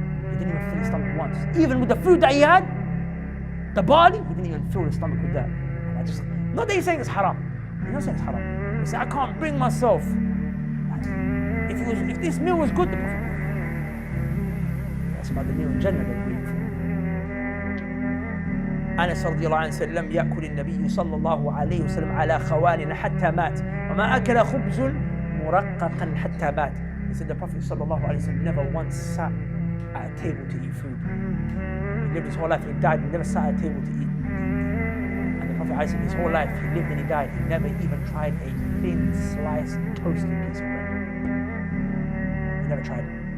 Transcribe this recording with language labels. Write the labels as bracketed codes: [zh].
[en] He didn't even fill his stomach once. Even with the food that he had, the barley, he didn't even fill his stomach with that. And I just, not that he's saying it's haram. He's not saying it's haram. He said, I can't bring myself. If this meal was good, the Prophet would. That's about the meal in Jannah that we eat. [ar] Anas radiallahu anhu [en] said, [ar] لم يأكل النبي صلى الله عليه وسلم على خوان حتى مات وما أكل خبز مرققا حتى مات. [en] He said the Prophet [ar] صلى الله عليه وسلم [en] never once sat at a table to eat food. He lived his whole life, he died, he never sat at a table to eat. And the Prophet his whole life, he lived and he died, he never even tried a thin sliced toasted piece of bread. He never tried it.